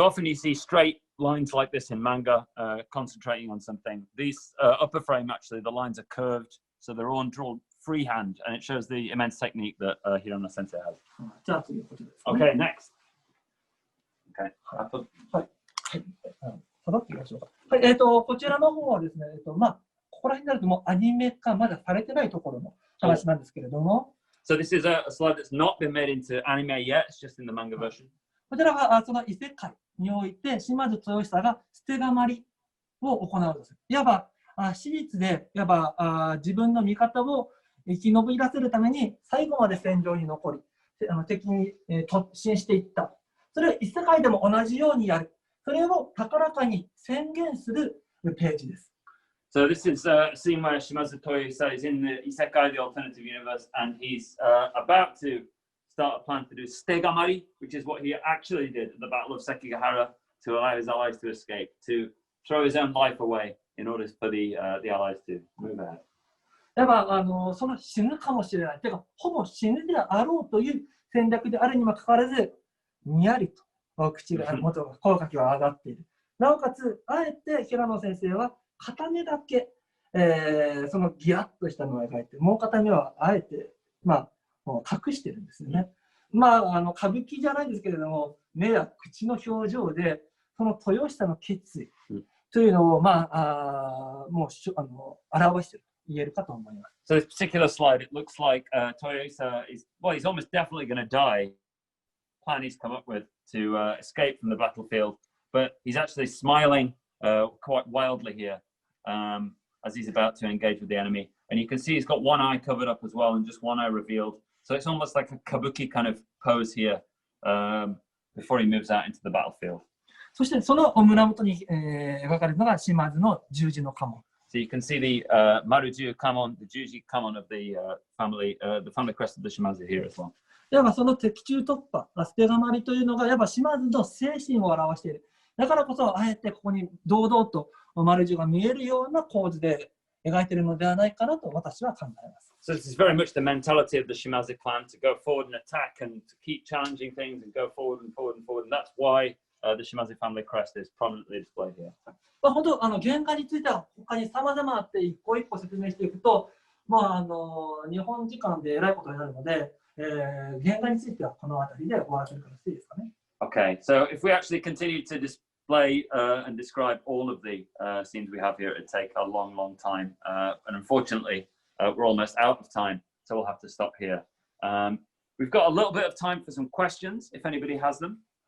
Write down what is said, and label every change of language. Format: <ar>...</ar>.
<en>So often you see straight lines like this in manga, concentrating on something. These upper frame actually, the lines are curved, so they're all drawn freehand, and it shows the immense technique that Hirano Sensei has.</en> <ja>じゃあ次はこちらです、</ja> <en>ね。Okay, next. Okay.</en> <ja>はい。下がっていきましょうか。はい、こちらの方はですね、ここら辺になるともうアニメ化まだされてないところの話なんですけれども。</ja> <en>So this is a slide that's not been made into anime yet. It's just in the manga version.</en> <ja>こちらがその異世界において島津豊久が捨てがまりを行うとする。いわば史実でいわば自分の味方を生き延び出せるために最後まで戦場に残り、敵に突進していった。それを異世界でも同じようにやる。それを高らかに宣言するページです。</ja> <en>So this is a scene where Shimadzu Toyohisa is in the Isekai, the alternative universe, and he's about to start a plan to do Stegamari, which is what he actually did at the Battle of Sekigahara to allow his allies to escape, to throw his own life away in order for the allies to move ahead.</en> <ja>だからその死ぬかもしれない。てか、ほぼ死ぬであろうという戦略であるにもかかわらず、にやりと口が、口角が上がっている。なおかつ、あえて平野先生は片目だけ、そのギラッとしたのを描いて、もう片目はあえて、もう隠してるんですよね。歌舞伎じゃないですけれども、目や口の表情で、その豊久の決意というのを、もう表していると言えるかと思います。</ja> <en>So this particular slide, it looks like Toyohisa is, well, he's almost definitely going to die. Plan he's come up with to escape from the battlefield, but he's actually smiling quite wildly here as he's about to engage with the enemy. And you can see he's got one eye covered up as well and just one eye revealed. So it's almost like a kabuki kind of pose here before he moves out into the battlefield.</en> <ja>そしてその胸元に、描かれるのが島津の十字の家紋。</ja> <en>So you can see the Maruju Kamon, the Juji Kamon of the family crest of the Shimazu here as well.</en> <ja>やっぱその敵中突破、捨てがまりというのがやっぱ島津の精神を表している。だからこそ、あえてここに堂々と丸十が見えるような構図で描いているのではないかなと私は考えます。</ja> <en>So this is very much the mentality of the Shimazu clan to go forward and attack and to keep challenging things and go forward and forward and forward. And that's why the Shimazu family crest is prominently displayed here.</en> <ja>本当、原画については他に様々あって一個一個説明していくと、日本時間でえらいことになるので、原画についてはこの辺りで終わらせるからしていいですかね。</ja> <en>Okay, so if we actually continue to display and describe all of the scenes we have here, it'd take a long, long time. And unfortunately, we're almost out of time, so we'll have to stop here. We've got a little bit of time for some questions, if anybody has them.</en>